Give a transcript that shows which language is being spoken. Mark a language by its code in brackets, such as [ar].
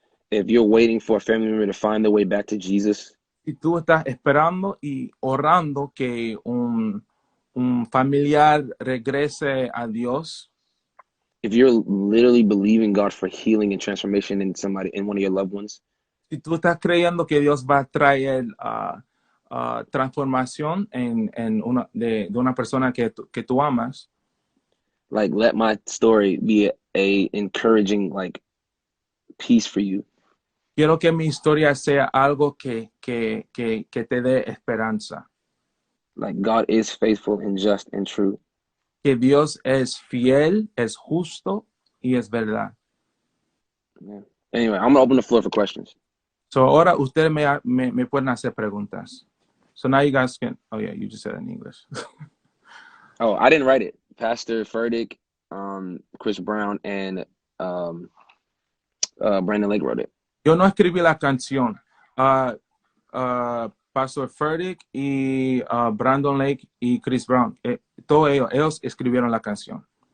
[en] if you're waiting for a family member to find their way back to Jesus, [es] si tú estás esperando y orando que un familiar regrese a Dios, [en] if you're literally believing God for healing and transformation in somebody, in one of your loved ones, [es] Si tú estás creyendo que Dios va a traer transformación de una persona que tú amas, [en] like let my story be a encouraging like piece for you. [es] quiero que mi historia sea algo que te dé esperanza. [en] Like God is faithful and just and true. [es] Que Dios es fiel, es justo y es verdad. [en] Yeah. Anyway, I'm gonna open the floor for questions. [es] So ahora ustedes me pueden hacer preguntas. [en] So now you guys can, oh yeah, you just said it in English. Oh, I didn't write it. Pastor Furtick, Chris Brown, and Brandon Lake wrote it. [es] Yo no escribí la canción. Pastor Furtick y Brandon Lake y Chris Brown, todos ellos escribieron la canción.